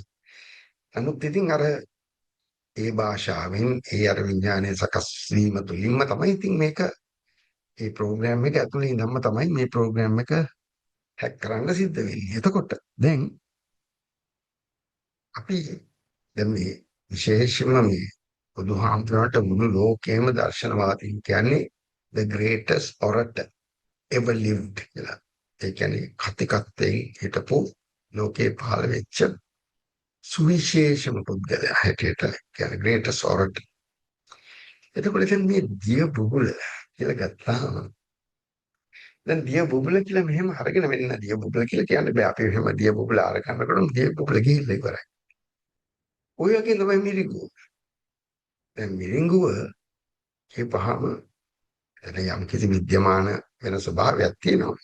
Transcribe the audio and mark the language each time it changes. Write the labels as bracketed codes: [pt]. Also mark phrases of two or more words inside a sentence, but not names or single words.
[si] නමුත් ඉතින් අර ඒ භාෂාවෙන් ඒ අර විඥානයේ සකස් වීම තුළින්ම තමයි ඉතින් මේක ඒ ප්‍රෝග්‍රෑම් එක ඇතුළේ ඉඳන්ම තමයි මේ ප්‍රෝග්‍රෑම් එක හැක් කරන්න සිද්ධ වෙන්නේ. එතකොට දැන් අපි දැන් මේ විශේෂයෙන්ම මේ බුදුහාමුදුරන්ට මුළු ලෝකේම දර්ශනවාදීන් කියන්නේ [en] the greatest orator ever lived [si] කියලා. ඒ කියන්නේ කතිකත්තෙන් හිටපු ලෝකේ පහළ වෙච්ච සුවිශේෂම පුද්ගලයා හැටියට කියන්නේ [en] greatest orator. [si] එතකොට දැන් මේ දිය බුබුල කියලා ගත්තාම දැන් දිය බුබුල කියලා මෙහෙම අරගෙන වෙන්න දිය බුබුල කියලා කියන්නේ බෑ. අපි මෙහෙම දිය බුබුල අරගන්නකොට දිය බුබුල ගිහිල්ලා ඉවරයි. ඔය වගේ තමයි මිරිඟුව. දැන් මිරිඟුව කියපහම එතන යම් කිසි විද්‍යමාන වෙන ස්වභාවයක් තියෙනවා.